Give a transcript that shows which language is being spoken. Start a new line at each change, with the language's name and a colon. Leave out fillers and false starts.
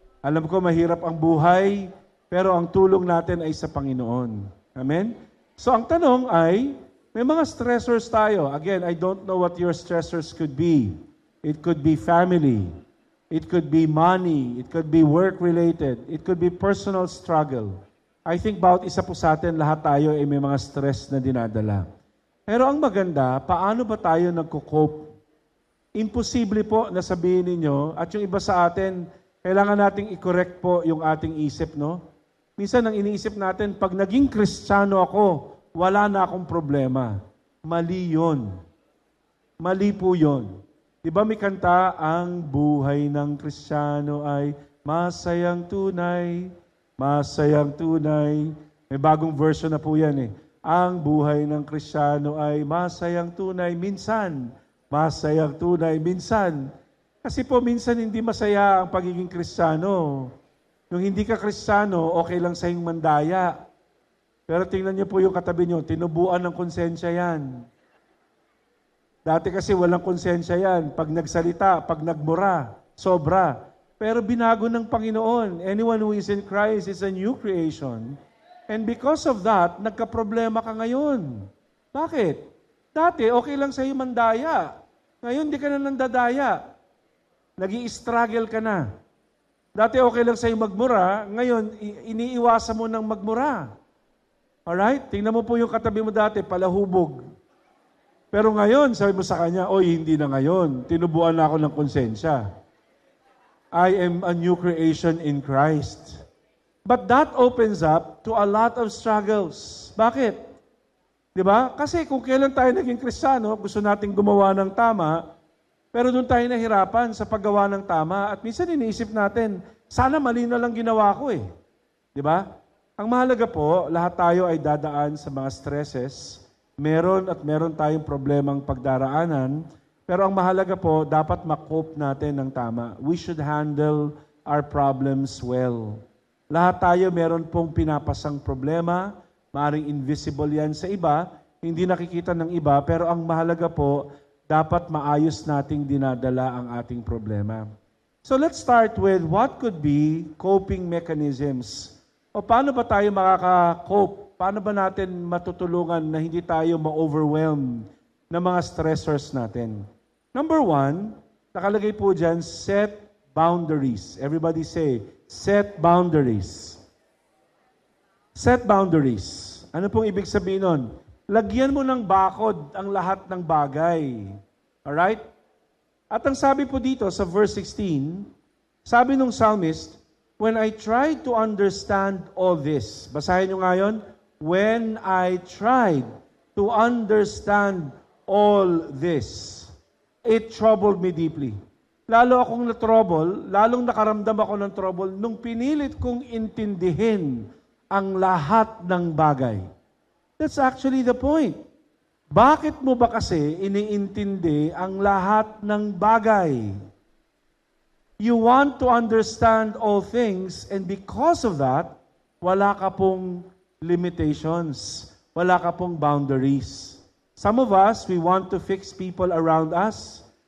Filipino: Alam ko mahirap ang buhay, pero ang tulong natin ay sa Panginoon. Amen? So ang tanong ay, may mga stressors tayo.
English: Again, I don't know what your stressors could be. It could be family. It could be money. It could be work-related. It could be personal struggle. I think
Filipino: bawat isa po sa atin, lahat tayo ay may mga stress na dinadala. Pero ang maganda, paano ba tayo nagko-cope? Imposible po na sabihin ninyo, at yung iba sa atin, kailangan nating i-correct po yung ating isip, no? Minsan ang iniisip natin, pag naging Kristiyano ako, wala na akong problema. Mali yun. Mali po yun. Di ba may kanta, ang buhay ng Kristiyano ay masayang tunay, masayang tunay. May bagong version na po yan eh. Ang buhay ng Kristiyano ay masayang tunay minsan, masayang tunay minsan. Kasi po minsan hindi masaya ang pagiging Kristiyano. Nung hindi ka Kristiyano, okay lang sa iyong mandaya. Pero tingnan niyo po yung katabi niyo, tinubuan ng konsensya yan. Dati kasi walang konsensya yan. Pag nagsalita, pag nagmura, sobra. Pero binago ng Panginoon.
English: Anyone who is in Christ is a new creation. And because of that,
Filipino: nagka-problema ka ngayon. Bakit? Dati, okay lang sa iyo mandaya. Ngayon, di ka na nandadaya. Nag-i-struggle ka na. Dati okay lang sa iyo magmura, ngayon iniiwasan mo ng magmura. Alright? Tingnan mo po yung katabi mo dati, palahubog. Pero ngayon, sabi mo sa kanya, oy, hindi na ngayon. Tinubuan na ako ng konsensya.
English: I am a new creation in Christ. But that opens up to a lot of struggles.
Filipino: Bakit? Di ba? Kasi kung kailan tayo naging Kristiyano, gusto nating gumawa ng tama, pero doon tayo nahirapan sa paggawa ng tama. At minsan iniisip natin, sana mali na lang ginawa ko eh. Di ba? Ang mahalaga po, lahat tayo ay dadaan sa mga stresses. Meron tayong problemang pagdaraanan. Pero ang mahalaga po, dapat ma-cope natin ng tama.
English: We should handle our problems well.
Filipino: Lahat tayo meron pong pinapasang problema. Maaring invisible yan sa iba. Hindi nakikita ng iba. Pero ang mahalaga po, dapat maayos nating dinadala ang ating problema.
English: So let's start with what could be coping mechanisms.
Filipino: O paano ba tayo makaka-cope? Paano ba natin matutulungan na hindi tayo ma-overwhelm ng mga stressors natin?
English: Number 1,
Filipino: nakalagay po dyan,
English: set boundaries. Everybody say, set boundaries. Set boundaries.
Filipino: Ano pong ibig sabihin nun? Lagyan mo ng bakod ang lahat ng bagay.
English: Alright?
Filipino: At ang sabi po dito sa verse 16, sabi nung psalmist,
English: when I tried to understand all this,
Filipino: basahin nyo ngayon,
English: when I tried to understand all this, it troubled me deeply.
Filipino: Lalo akong na-trouble, lalong nakaramdam ako ng trouble nung pinilit kong intindihin ang lahat ng bagay.
English: That's actually the point.
Filipino: Bakit mo ba kasi iniintindi ang lahat ng bagay?
English: You want to understand all things, and because of that,
Filipino: wala ka pong limitations. Wala ka pong boundaries.
English: Some of us, we want to fix people around us.